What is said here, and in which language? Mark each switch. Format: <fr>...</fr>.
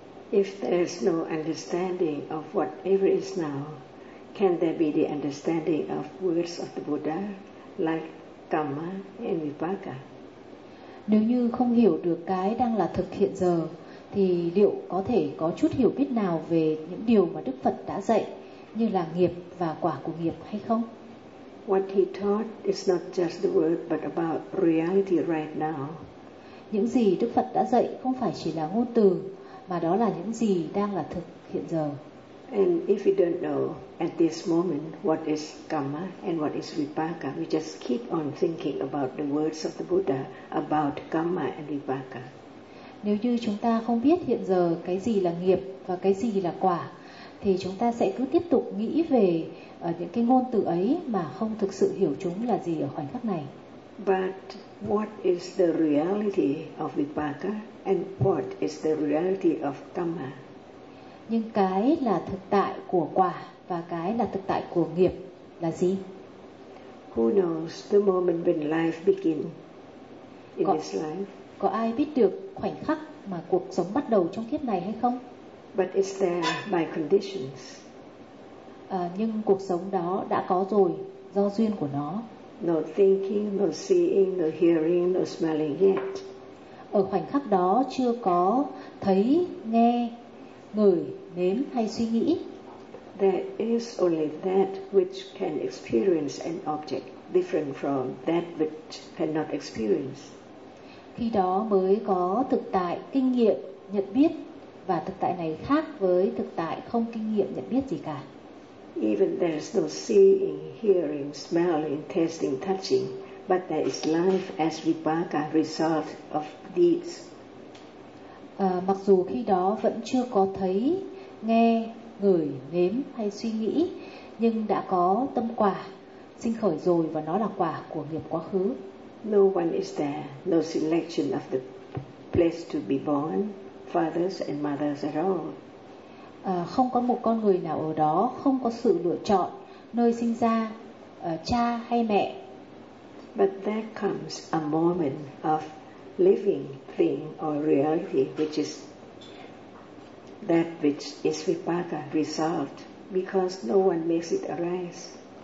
<en>If there is no understanding of whatever is now, can there be the understanding of words of the Buddha like karma and vipaka?</en> <vi>Nếu như không hiểu được cái đang là thực hiện giờ, thì liệu có thể có chút hiểu biết nào về những điều mà Đức Phật đã dạy như là nghiệp và quả của nghiệp hay không?</vi> <en>What he taught is not just the word but about reality right now.</en> <vi>Những gì Đức Phật đã dạy không phải chỉ là ngôn từ, mà đó là những gì đang là thực hiện giờ.</vi> <en>And if we don't know at this moment what is karma and what is vipaka, we just keep on thinking about the words of the Buddha about karma and vipaka.</en> <vi>Nếu như chúng ta không biết hiện giờ cái gì là nghiệp và cái gì là quả, thì chúng ta sẽ cứ tiếp tục nghĩ về những cái ngôn từ ấy mà không thực sự hiểu chúng là gì ở khoảnh khắc này.</vi> <en>But what is the reality of vipaka and what is the reality of karma?</en> <vi>Nhưng cái là thực tại của quả và cái là thực tại của nghiệp là gì?</vi> <en>Who knows the moment when life begins in this life?</en> <vi>Có ai biết được khoảnh khắc mà cuộc sống bắt đầu trong kiếp này hay không?</vi> <en>But it's there by conditions.</en> <vi>Nhưng cuộc sống đó đã có rồi do duyên của nó.</vi> <en>No thinking, no seeing, no hearing, no smelling yet.</en> <vi>Ở khoảnh khắc đó chưa có thấy, nghe, ngửi, nếm hay suy nghĩ.</vi> <en>There is only that which can experience an object different from that which cannot experience.</en> <vi>Khi đó mới có thực tại kinh nghiệm nhận biết, và thực tại này khác với thực tại không kinh nghiệm nhận biết gì cả.</vi> <en>Even there is no seeing, hearing, smelling, tasting, touching, but there is life as vipaka result of these.</en> <vi>Mặc dù khi đó vẫn chưa có thấy, nghe, ngửi, nếm hay suy nghĩ, nhưng đã có tâm quả sinh khởi rồi, và nó là quả của nghiệp quá khứ.</vi> <en>No one is there, no selection of the place to be born, fathers and mothers at all.</en> <vi>Không có một con người nào ở đó, không có sự lựa chọn nơi sinh ra, cha hay mẹ.</vi> <en>But there comes a moment of living thing or reality which is that which is vipaka resolved because no one makes it arise.</en>